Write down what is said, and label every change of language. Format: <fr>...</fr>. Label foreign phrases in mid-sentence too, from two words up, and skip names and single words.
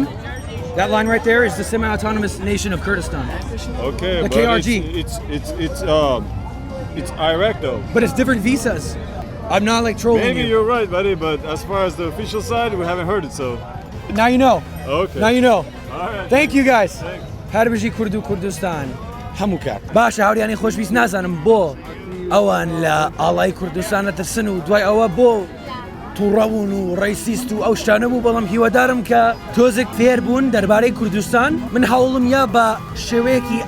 <en>That line right there is the semi-autonomous nation of Kurdistan. Okay, The but KRG. it's Iraq though. But it's different visas. I'm not like trolling Maybe you. you're right, buddy, but as far as the official side, we haven't heard it, so. Now you know. Okay. Now you know. All right. Thank you guys. Thanks.</en> <ckb>هر بژی کورد و کوردستان هەموو کات باشە هاوریانی خۆشویست نازانم بۆ ئەوان لە ئاڵای کوردستانە ترسن و دوای ئەوە بۆ تووڕەبوون و ڕیسیست و ئەو شتانە بوو بەڵام هیوادارم کە تۆزێک فێر بوون دەربارەی کوردستان من هەوڵم یا بە شێوەیەکی</ckb>